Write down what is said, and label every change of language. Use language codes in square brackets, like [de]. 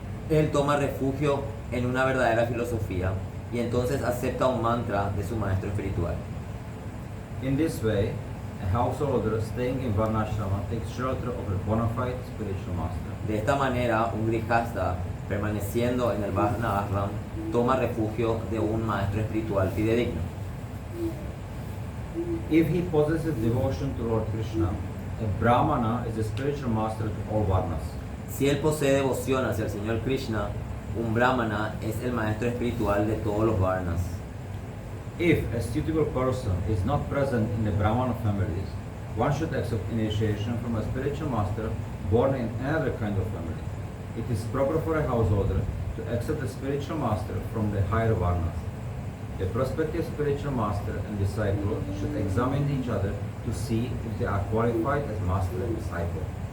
[es] Él toma refugio en una verdadera filosofía y entonces acepta un mantra de su maestro espiritual. [en] In this way, a householder staying in Varnashrama takes shelter of a bona fide spiritual master. [es] De esta manera, un grihasta permaneciendo en el Vardhana ashram toma refugio de un maestro espiritual fidedigno. [en] If he possesses devotion to Lord Krishna, a brahmana is a spiritual master to all varnas. [es] Si él posee devoción hacia el Señor Krishna, un brahmana es el maestro espiritual de todos los varnas. [en] If a suitable person is not present in the brahmana families, one should accept initiation from a spiritual master born in another kind of family. It is proper for a householder to accept a spiritual master from the higher varnas. The prospective spiritual master and disciple should examine each other to see if they are qualified as master and disciple.